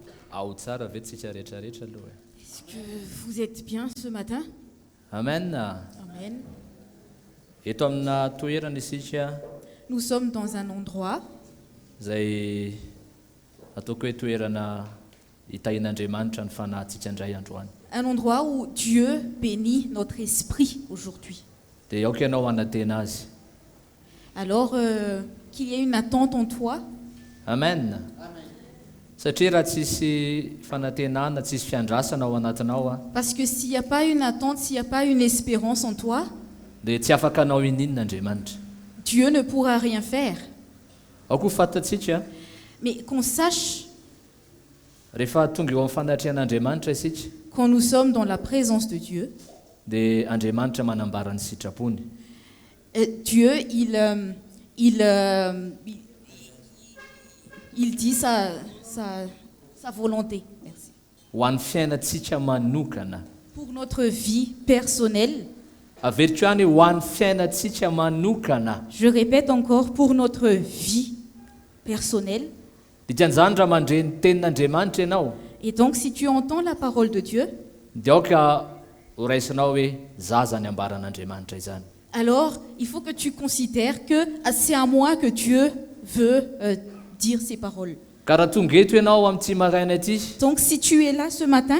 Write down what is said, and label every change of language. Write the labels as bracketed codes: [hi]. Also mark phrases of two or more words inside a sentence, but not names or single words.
[fr] Est-ce que vous êtes bien ce matin? Amen. Amen. [mg] Eto amina toerana isika [fr] Nous sommes dans un endroit [mg] izay ataoko hoe toerana hitahin'Andriamanitra ny fanahintsika indray androany. [fr] un endroit où Dieu bénit notre esprit aujourd'hui. [mg] Dia aoka ianao hanantena azy. [fr] Alors, qu'il y ait une attente en toi, Amen. [mg] Satria raha tsisy fanantenana, tsisy fiandrasana ao anatinao a, [fr] parce que s'il n'y a pas une attente, s'il n'y a pas une espérance en toi, [mg] dia tsy afaka anao inin'Andriamanitra. [fr] Dieu ne pourra rien faire. [mg] Ao koa fantatsika [fr] Mais qu'on sache, [mg] rehefa tonga eo amin'ny fanatrian'Andriamanitra isika, [fr] quand nous sommes dans la présence de Dieu, [mg] dia Andriamanitra manambara ny sitrapony. [fr] Dieu, il dit sa volonté. Merci. [mg] Ho an'ny fiainantsika manokana. [fr] Pour notre vie personnelle, [mg] Averiko ihany ho an'ny fiainantsika manokana. [fr] je répète encore, pour notre vie personnelle. [mg] Dikan'izany raha mandre ny tenin'Andriamanitra ianao, [fr] Et donc, si tu entends la parole de Dieu, [mg] dia aoka ho raisinao hoe zaza ny ambaran'Andriamanitra izany. [fr] alors il faut que tu considères que c'est à moi que Dieu veut dire ces paroles. [mg] Ka raha tonga eto ianao amin'ity maraina ity, [fr] Donc, si tu es là ce matin,